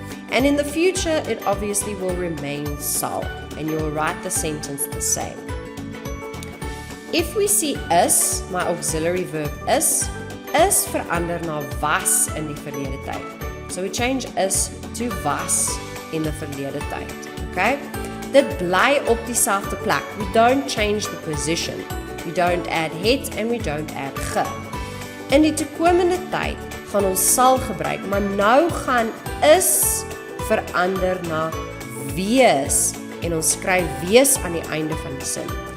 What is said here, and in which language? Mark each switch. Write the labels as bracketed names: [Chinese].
[English] And in the future, it obviously will remain sal, and you will write the sentence the same. If we see is, my auxiliary verb is [Afrikaans] verander na was in die verlede tyd. [English] So we change is to was in the verlede tyd. Okay? [Afrikaans] Dit bly op dieselfde plek. [English] We don't change the position. We don't add het and we don't add ge. [Afrikaans] In die toekomende tyd gaan ons sal gebruik, maar nou gaan is verander na wees en ons skryf wees aan die einde van die sin.